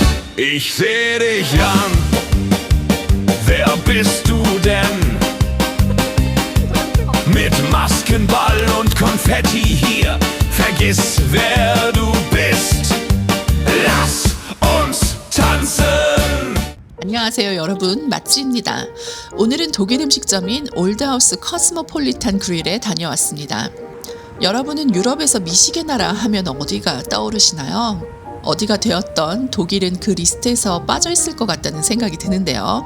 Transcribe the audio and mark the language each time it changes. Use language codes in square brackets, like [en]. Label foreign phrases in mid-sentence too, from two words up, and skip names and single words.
[de] Ich seh dich an, wer bist du denn? Mit Maskenball und Konfetti hier, vergiss wer du bist. Lass uns tanzen. [ko] 안녕하세요 여러분, 맛지입니다. 오늘은 독일 음식점인 올드하우스 커스모폴리탄 그릴에 다녀왔습니다. 여러분은 유럽에서 미식의 나라 하면 어디가 떠오르시나요? 어디가 되었던 독일은 그 리스트에서 빠져있을 것 같다는 생각이 드는데요.